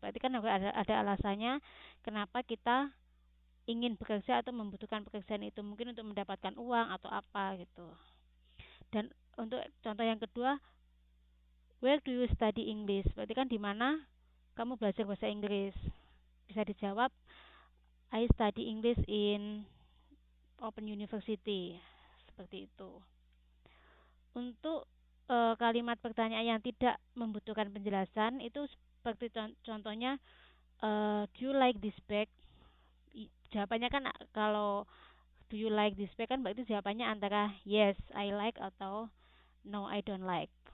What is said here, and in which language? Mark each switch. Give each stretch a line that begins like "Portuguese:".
Indonesian: Berarti kan ada alasannya kenapa kita ingin bekerja atau membutuhkan pekerjaan itu, mungkin untuk mendapatkan uang atau apa gitu. Dan untuk contoh yang kedua,
English: where do you study English?
Indonesian: Berarti kan di mana kamu belajar bahasa Inggris? Bisa dijawab,
English: I study English in Open University.
Indonesian: Seperti itu. Untuk kalimat pertanyaan yang tidak membutuhkan penjelasan itu seperti contohnya,
English: do you like this bag?
Indonesian: Jawabannya kan kalau
English: do you like this bag
Indonesian: kan berarti jawabannya antara
English: yes I like
Indonesian: atau
English: no I don't like.